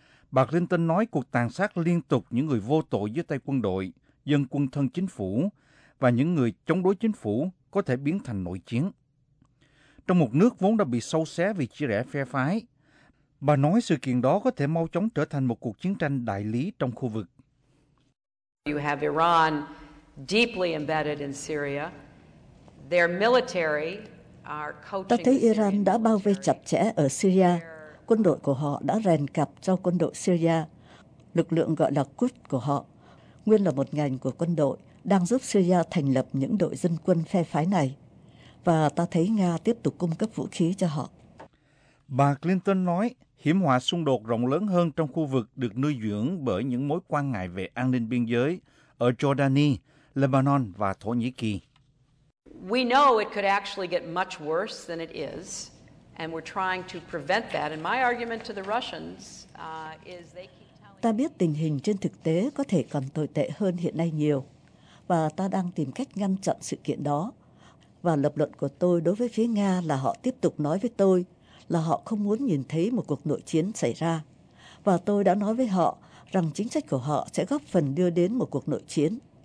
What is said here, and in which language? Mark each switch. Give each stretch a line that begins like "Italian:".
Vietnamese: Bà Clinton nói cuộc tàn sát liên tục những người vô tội dưới tay quân đội, dân quân thân chính phủ và những người chống đối chính phủ có thể biến thành nội chiến. Trong một nước vốn đã bị xâu xé vì chia rẽ phe phái, bà nói sự kiện đó có thể mau chóng trở thành một cuộc chiến tranh đại lý trong khu vực.
English: You have Iran deeply embedded in Syria. Their military are coaching.
Vietnamese: Ta thấy Iran đã bao vây chặt chẽ ở Syria. Quân đội của họ đã rèn cặp cho quân đội Syria. Lực lượng gọi là Quds của họ, nguyên là một ngành của quân đội, đang giúp Syria thành lập những đội dân quân phe phái này. Và ta thấy Nga tiếp tục cung cấp vũ khí cho họ. Bà Clinton nói, hiểm họa xung đột rộng lớn hơn trong khu vực được nuôi dưỡng bởi những mối quan ngại về an ninh biên giới ở Jordani, Lebanon và Thổ Nhĩ Kỳ.
English: We know it could actually get much worse than it is. And we're trying to prevent that. And my argument to the Russians is they keep telling.
Vietnamese: Ta biết tình hình trên thực tế có thể còn tồi tệ hơn hiện nay nhiều, và ta đang tìm cách ngăn chặn sự kiện đó. Và lập luận của tôi đối với phía Nga là họ tiếp tục nói với tôi là họ không muốn nhìn thấy một cuộc nội chiến xảy ra. Và tôi đã nói với họ rằng chính sách của họ sẽ góp phần đưa đến một cuộc nội chiến.